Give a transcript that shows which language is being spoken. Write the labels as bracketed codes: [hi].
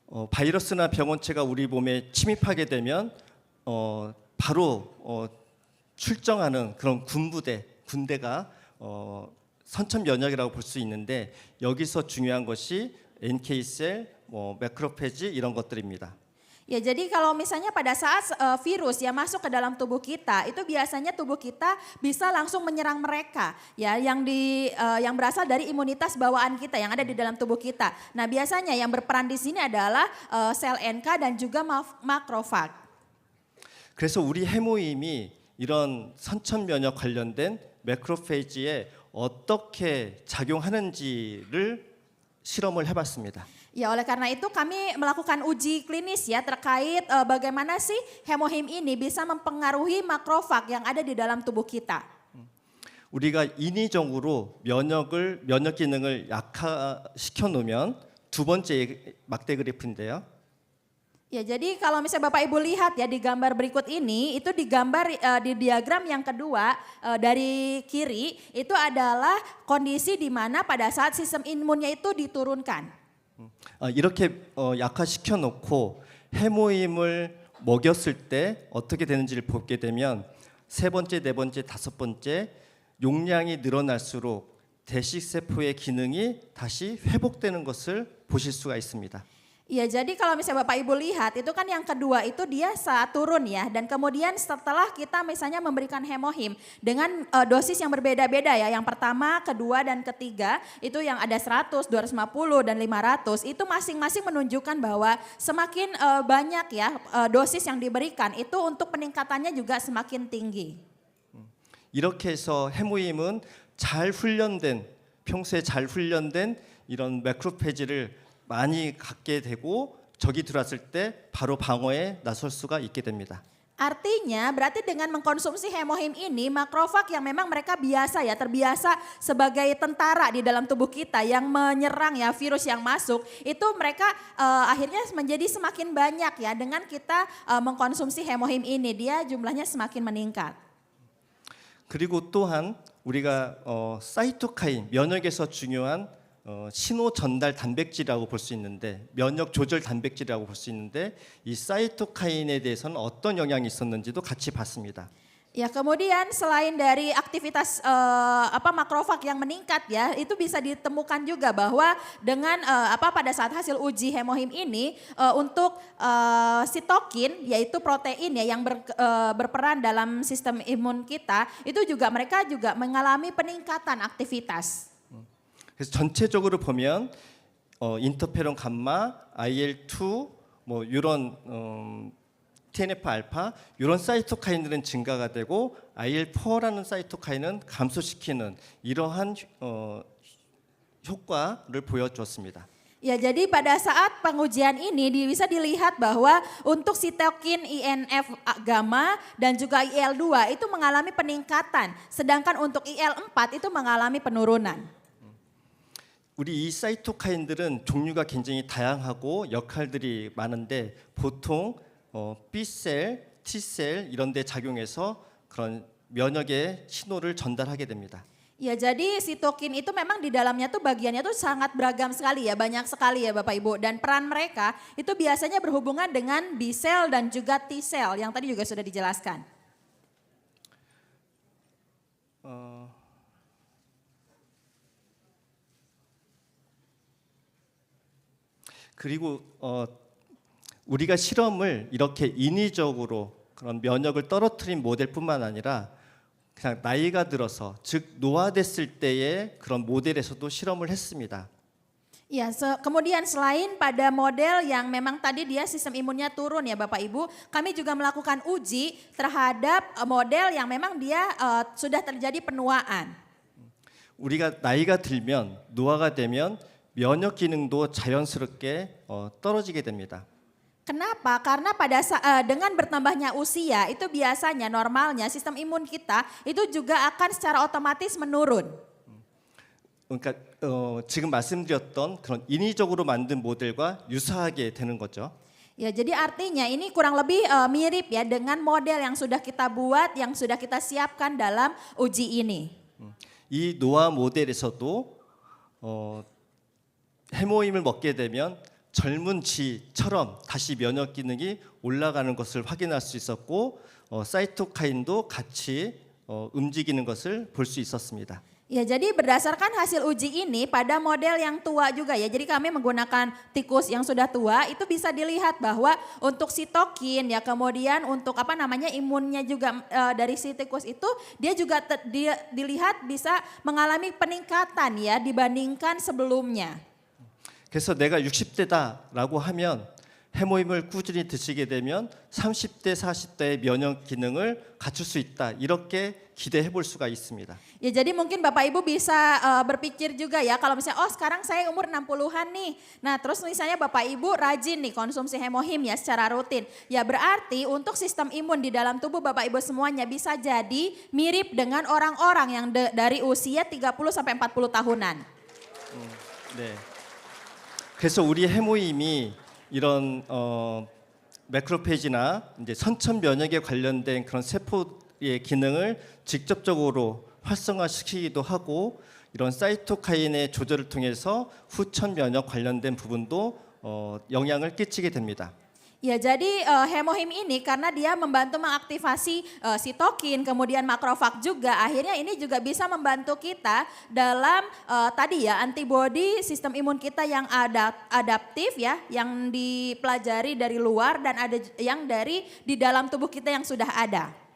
[ko] 바이러스나 병원체가 우리 몸에 침입하게 되면 바로 출정하는 그런 군대가 선천 면역이라고 볼 수 있는데 여기서 중요한 것이 NK-셀, 매크로페지 이런 것들입니다. [id] Ya jadi kalau misalnya pada saat virus yang masuk ke dalam tubuh kita itu biasanya tubuh kita bisa langsung menyerang mereka ya yang berasal dari imunitas bawaan kita yang ada di dalam tubuh kita. Nah biasanya yang berperan di sini adalah sel NK dan juga makrofag. [ko] 그래서 우리 해모임이 이런 선천 면역 관련된 매크로페이지에 어떻게 작용하는지를 실험을 해봤습니다. [id] Ya, oleh karena itu kami melakukan uji klinis ya terkait bagaimana sih hemohim ini bisa mempengaruhi makrofag yang ada di dalam tubuh kita. [ko] 우리가 인위적으로 면역 기능을 약화시켜 놓으면 두 번째 막대 그래프인데요. [id] Ya, jadi kalau misalnya Bapak Ibu lihat ya di gambar berikut ini, itu digambar di diagram yang kedua dari kiri, itu adalah kondisi di mana pada saat sistem imunnya itu diturunkan. [ko] 이렇게 약화시켜 놓고 해모임을 먹였을 때 어떻게 되는지를 보게 되면 세 번째, 네 번째, 다섯 번째 용량이 늘어날수록 대식세포의 기능이 다시 회복되는 것을 보실 수가 있습니다. [id] Ya, jadi kalau misalnya Bapak Ibu lihat itu kan yang kedua itu dia saat turun ya, dan kemudian setelah kita misalnya memberikan hemohim dengan dosis yang berbeda-beda ya, yang pertama, kedua dan ketiga itu yang ada 100, 250 dan 500 itu masing-masing menunjukkan bahwa semakin banyak ya dosis yang diberikan itu untuk peningkatannya juga semakin tinggi. [ko] 이렇게 해서 해모임은 잘 훈련된 평소에 잘 훈련된 이런 매크로페지를 많이 갖게 되고 적이 들어왔을 때 바로 방어에 나설 수가 있게 됩니다. [id] Artinya berarti dengan mengkonsumsi hemohim ini makrofag yang memang mereka biasa ya terbiasa sebagai tentara di dalam tubuh kita yang menyerang ya virus yang masuk itu mereka akhirnya menjadi semakin banyak ya dengan kita mengkonsumsi hemohim ini dia jumlahnya semakin meningkat. [ko] 그리고 또한 우리가 사이토카인 면역에서 중요한 신호 전달 단백질이라고 볼 수 있는데 면역 조절 단백질이라고 볼 수 있는데 이 사이토카인에 대해서는 어떤 영향이 있었는지도 같이 봤습니다. [id] Ya, kemudian selain dari aktivitas makrofag yang meningkat ya, itu bisa ditemukan juga bahwa dengan pada saat hasil uji hemohim ini untuk sitokin yaitu protein ya yang berperan dalam sistem imun kita, itu juga mereka juga mengalami peningkatan aktivitas. [ko] 그래서 전체적으로 보면 인터페론 감마, IL2 뭐 이런 TNF 알파 이런 사이토카인들은 증가가 되고 IL4라는 사이토카인은 감소시키는 이러한 효과를 보여줬습니다. [id] Ya, jadi pada saat pengujian ini bisa dilihat bahwa untuk sitokin INF gamma dan juga IL2 itu mengalami peningkatan, sedangkan untuk IL4 itu mengalami penurunan. [ko] 우리 이 사이토카인들은 종류가 굉장히 다양하고 역할들이 많은데 보통 B셀, T셀 이런 데 작용해서 그런 면역의 신호를 전달하게 됩니다. [id] Ya, jadi sitokin itu memang di dalamnya tuh bagiannya tuh sangat beragam sekali ya, banyak sekali ya Bapak Ibu. Dan peran mereka itu biasanya berhubungan dengan B sel dan juga T sel yang tadi juga sudah dijelaskan. [ko] 그리고 우리가 실험을 이렇게 인위적으로 그런 면역을 떨어뜨린 모델뿐만 아니라 그냥 나이가 들어서 즉 노화됐을 때의 그런 모델에서도 실험을 했습니다. [id] Ya, kemudian selain pada model yang memang tadi dia sistem imunnya turun ya Bapak Ibu, kami juga melakukan uji terhadap model yang memang dia sudah terjadi penuaan. [ko] 우리가 나이가 들면 노화가 되면 면역 기능도 자연스럽게 떨어지게 됩니다. [id] Kenapa? Karena dengan bertambahnya usia itu biasanya normalnya sistem imun kita itu juga akan secara otomatis menurun. [ko] 그러니까 지금 말씀드렸던 그런 인위적으로 만든 모델과 유사하게 되는 거죠. [id] Ya, jadi artinya ini kurang lebih mirip ya dengan model yang sudah kita buat, yang sudah kita siapkan dalam uji ini. [ko] 이 노화 모델에서도 해모임을 먹게 되면 젊은 쥐처럼 다시 면역 기능이 올라가는 것을 확인할 수 있었고 사이토카인도 같이 움직이는 것을 볼 수 있었습니다. [id] Ya, jadi berdasarkan hasil uji ini pada model yang tua juga ya. Jadi kami menggunakan tikus yang sudah tua itu bisa dilihat bahwa untuk sitokin ya, kemudian untuk imunnya juga dari si tikus itu dia juga dilihat bisa mengalami peningkatan ya dibandingkan sebelumnya. [ko] 그래서 내가 60대다라고 하면 해모임을 꾸준히 드시게 되면 30대, 40대의 면역 기능을 갖출 수 있다. 이렇게 기대해 볼 수가 있습니다. [id] Ya jadi mungkin Bapak Ibu bisa berpikir juga ya kalau misalnya oh sekarang saya umur 60-an nih. Nah terus misalnya Bapak Ibu rajin nih konsumsi hemohim ya secara rutin. Ya berarti untuk sistem imun di dalam tubuh Bapak Ibu semuanya bisa jadi mirip dengan orang-orang yang dari usia 30 sampai 40 tahunan. [ko] 네. 그래서 우리 해모임이 이런 매크로페이지나 이제 선천 면역에 관련된 그런 세포의 기능을 직접적으로 활성화시키기도 하고 이런 사이토카인의 조절을 통해서 후천 면역 관련된 부분도 영향을 끼치게 됩니다. [id] Ya jadi hemohim ini karena dia membantu mengaktifasi sitokin kemudian makrofag juga akhirnya ini juga bisa membantu kita dalam tadi ya antibodi sistem imun kita yang adaptif ya yang dipelajari dari luar dan ada yang dari di dalam tubuh kita yang sudah ada.